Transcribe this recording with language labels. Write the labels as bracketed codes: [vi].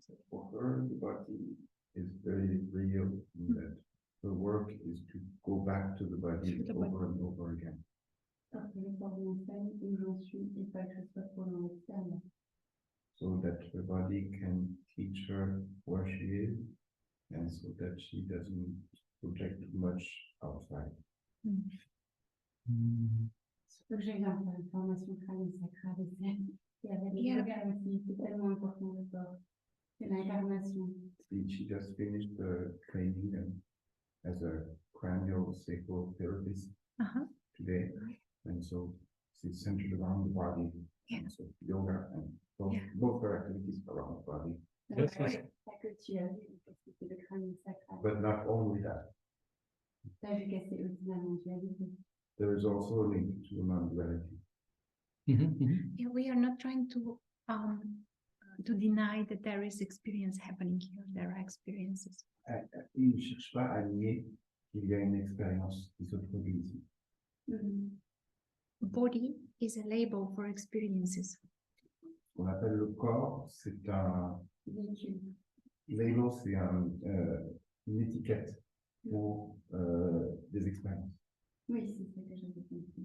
[en] For her, the body is very real, in that her work is to go back to the body over and over again. [fr] Parce que le corps mental, où j'en suis, il faut que je sois trop dans l'extérieur. [en] So that her body can teach her where she is, and so that she doesn't project too much outside. [fr] Il faut que j'aille faire une formation crâne sacrale aussi. Et avec le yoga aussi, c'est tellement important le corps. C'est l'incarnation. [en] She just finished the training as a cranial sacral therapist today, and so she's centered around the body. And so yoga and both her activities around the body. Yes, [fr] C'est [en] yes. [fr] ça que tu as vu, parce que c'est le crâne sacral. [en] But not only that, [fr] Tu as vu que c'est aussi la non-dualité. [en] there is also a link to non-duality. Yeah, we are not trying to deny that there is experience happening here. There are experiences. [fr] Il ne cherche pas à nier qu'il y a une expérience qui se produit ici. [en] Body is a label for experiences. [fr] Ce qu'on appelle le corps, c'est un Véhicule. label, c'est une étiquette pour des expériences. Oui, c'est ça que j'ai compris.